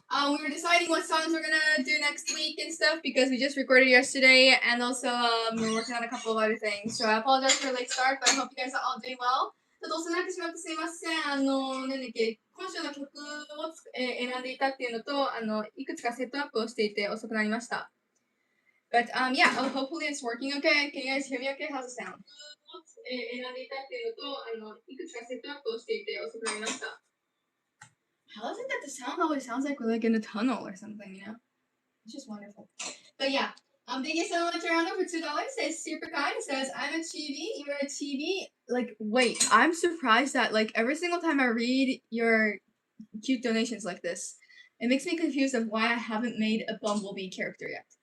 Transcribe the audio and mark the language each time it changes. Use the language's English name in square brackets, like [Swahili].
[English] We were deciding what songs we're gonna do next week and stuff because we just recorded yesterday, and also we're working on a couple of other things. So I apologize for the late start, but I hope you guys are all doing well. [Japanese] ちょっと遅くなってしまってすいません。なんだっけ、今週の曲を選んでいたっていうのと、いくつかセットアップをしていて遅くなりました。 [English] But yeah, hopefully it's working okay. Can you guys hear me okay? How's it sound? [Japanese] 選んでいたっていうのと、いくつかセットアップをしていて遅くなりました。 [English] How is it that the sound always sounds like we're like in a tunnel or something, you know? It's just wonderful. But yeah, thank you so much, Arando, for $2. It's super kind. It says, I'm a chibi, you're a chibi. Like, wait, I'm surprised that, like, every single time I read your cute donations like this, it makes me confused of why I haven't made a Bumblebee character yet.